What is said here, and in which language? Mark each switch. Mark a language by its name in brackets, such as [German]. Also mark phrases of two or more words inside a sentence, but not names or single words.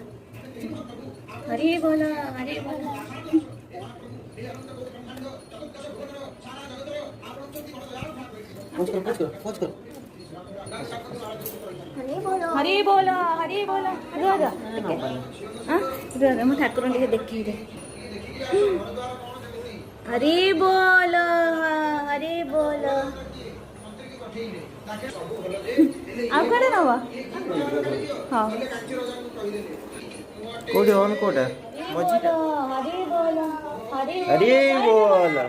[Hindi] हरी बोलो, हरी बोलो। हरी बोलो, हरी बोलो। [Odia] ମୁଁ ଠାକୁରଙ୍କୁ ଟିକେ ଦେଖେଇଦେ। [Hindi] हरी बोलो, हरी बोलो। [Odia] ଆଉ କୁଆଡ଼େ ନବ? ହଁ କୋଉଠି ଅନ୍ କୋଉଟା? ମଝିଟା। ହରି ବୋଲ, ହରି ହରି ବୋଲ।